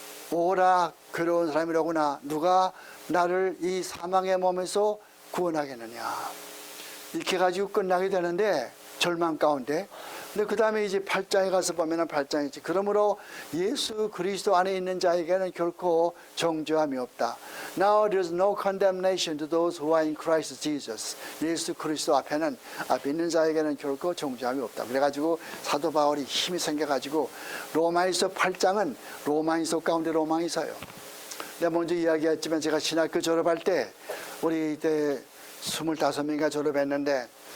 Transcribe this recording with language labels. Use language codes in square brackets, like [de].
[ko] 오라 괴로운 사람이라구나. 누가 나를 이 사망의 몸에서 구원하겠느냐. 이렇게 가지고 끝나게 되는데 절망 가운데. 근데 그 다음에 이제 8장에 가서 보면은 8장이지. 그러므로 예수 그리스도 안에 있는 자에게는 결코 정죄함이 없다. [en] Now there is no condemnation to those who are in Christ Jesus. [ko] 예수 그리스도 앞에 있는 자에게는 결코 정죄함이 없다. 그래가지고 사도 바울이 힘이 생겨가지고 로마에서 8장은 로마인서 가운데 로마인서예요. 내가 먼저 이야기했지만 제가 신학교 졸업할 때 우리 이때 25명인가 졸업했는데